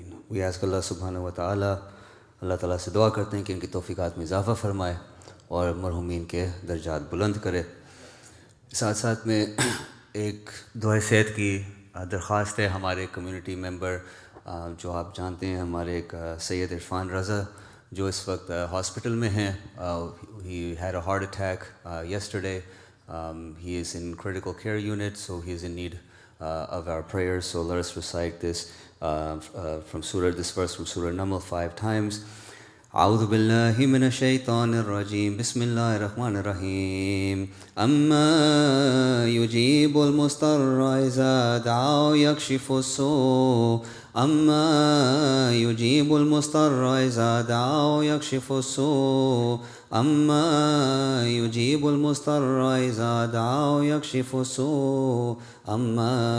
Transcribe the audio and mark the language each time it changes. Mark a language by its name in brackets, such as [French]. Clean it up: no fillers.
[English] We ask Allah subhanahu wa ta'ala, [Urdu] اللہ تعالیٰ سے دعا کرتے ہیں کہ ان کی توفیقات میں اضافہ فرمائے اور مرحومین کے درجات بلند کرے. ساتھ ساتھ میں ایک دعائے صحت کی درخواست ہے. ہمارے کمیونٹی ممبر جو آپ جانتے ہیں, ہمارے ایک سید عرفان رضا, جو اس وقت ہاسپٹل میں ہیں. [English] He had a heart attack yesterday. He is in critical care unit, so he is in need of our prayers. So let us recite this this verse from Surah Naml 5 times. [Arabic] أعوذ بالله من الشيطان الرجيم بسم الله الرحمن الرحيم أما يجيب المضطر إذا دعاه يكشف السوء أما يجيب المضطر إذا دعاه يكشف السوء أما يجيب المضطر إذا دعاه يكشف السوء أما